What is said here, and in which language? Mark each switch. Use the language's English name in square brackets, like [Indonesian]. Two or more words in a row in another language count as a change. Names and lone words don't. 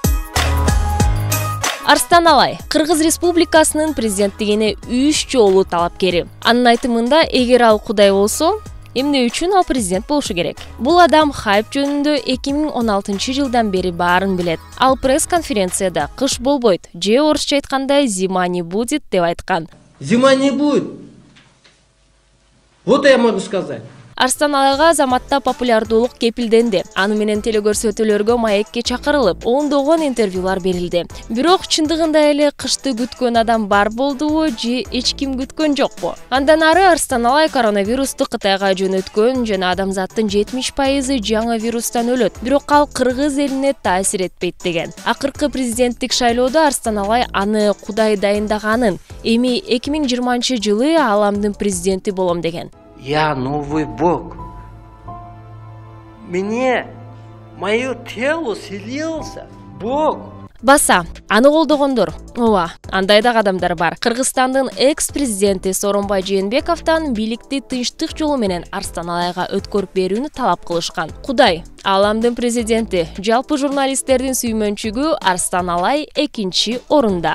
[Kyrgyz] Арстан Алай Кыргыз Республикасынын президенттигине 3 жолу талапкери. Анын айтымында, эгер ал Кудай болсо, эмне үчүн ал президент болушу керек? Бул адам хайп жөнүндө 2016-жылдан бери баарын билет. Ал пресс-конференцияда кыш болбойт, же орусча айтканда [Russian] зима не будет [Kyrgyz] деп айткан. [Russian] Зима не будет. Вот я могу сказать. [Kyrgyz] Арстан Алайга азаматта популярдуулук кепилденди. Аны менен телекөрсөтүүлөргө маекке чакырылып, ондогон интервьюлар берилди. Бирок чындыгында эле кышты күткөн адам бар болдубу же эч ким күткөн жокпу? Андан ары Арстан Алай коронавирусту Кытайга жөнөткөн жана адамзаттын 70% жаңы вирустан өлөт. Бирок ал кыргыз элине таасир этпейт деген. Акыркы президенттик шайлоодо Арстан Алай аны Кудай дайындаганын, эми 2020-жылы ааламдын президенти болом деген. [Russian] Я новый Бог. Мое тело селился Бог. [Kyrgyz] Баса, аны колдогондор. Ооба, андай да адамдар бар. Кыргызстандын экс-президенти Сооронбай Жээнбековдон бийликти тынчтык жолу менен Арстан Алайга өткөрүп берүүнү талап кылышкан. Кудай, ааламдын президенти, жалпы журналисттердин сүймөнчүгү Арстан Алай 2-орунда.